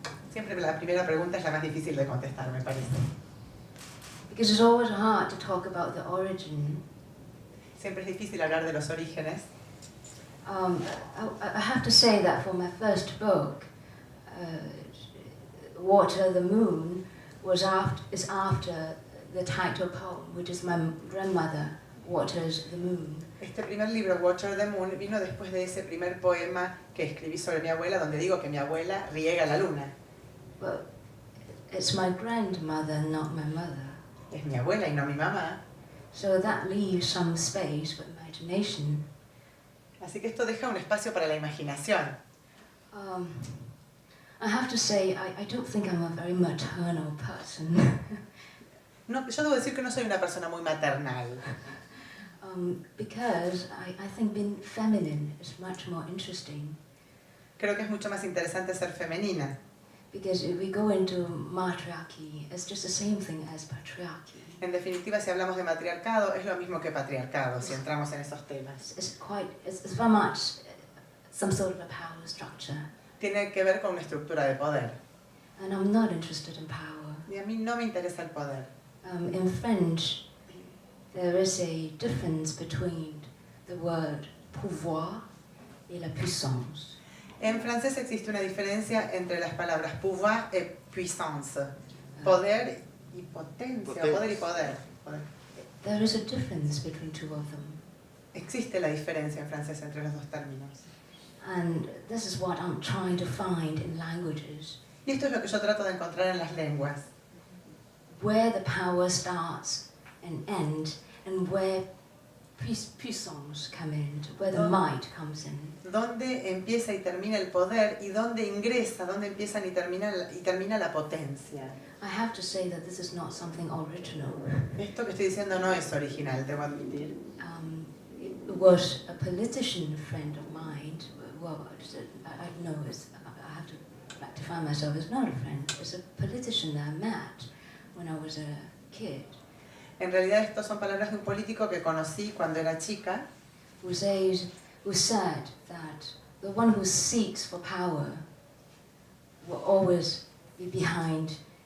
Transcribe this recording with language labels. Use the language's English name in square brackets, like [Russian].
[Spanish] Siempre la primera pregunta es la más difícil de contestar, me parece. [English] Because it's always hard to talk about the origin. [Spanish] Siempre es difícil hablar de los orígenes. [English] I have to say that for my first book, Water the Moon is after the title poem, which is my grandmother, Waters the Moon. [Spanish] Este primer libro, Water the Moon, vino después de ese primer poema que escribí sobre mi abuela, donde digo que mi abuela riega la luna. [English] But it's my grandmother, not my mother. [Spanish] Es mi abuela y no mi mamá. [English] So that leaves some space for imagination. [Spanish] Así que esto deja un espacio para la imaginación. [English] I have to say, I don't think I'm a very maternal person. [Spanish] No, yo debo decir que no soy una persona muy maternal. [English] Because I think being feminine is much more interesting. [Spanish] Creo que es mucho más interesante ser femenina. [English] Because if we go into matriarchy, it's just the same thing as patriarchy. [Spanish] En definitiva, si hablamos de matriarcado, es lo mismo que patriarcado, si entramos en esos temas. [English] It's very much some sort of a power structure. [Spanish] Tiene que ver con una estructura de poder. [English] And I'm not interested in power. [Spanish] Y a mí no me interesa el poder. [English] In French, there is a difference between the word [French] pouvoir et la puissance. [Spanish] En francés existe una diferencia entre las palabras pouvoir y puissance. Poder y potencia, o poder y poder. [English] There is a difference between two of them. [Spanish] Existe la diferencia en francés entre los dos términos. [English] And this is what I'm trying to find in languages. [Spanish] Y esto es lo que yo trato de encontrar en las lenguas. [English] Where the power starts and ends, and where puissance come in, where the might comes in. [Spanish] Dónde empieza y termina el poder y dónde ingresa, dónde empieza y termina la potencia. [English] I have to say that this is not something original. [Spanish] Esto que estoy diciendo no es original, debo admitir. [English] It was a politician friend of mine. Well, I know I have to rectify myself. It's not a friend. It's a politician that I met when I was a kid. [Spanish] En realidad estas son palabras de un político que conocí cuando era chica. [English] Who said that the one who seeks for power will always be behind.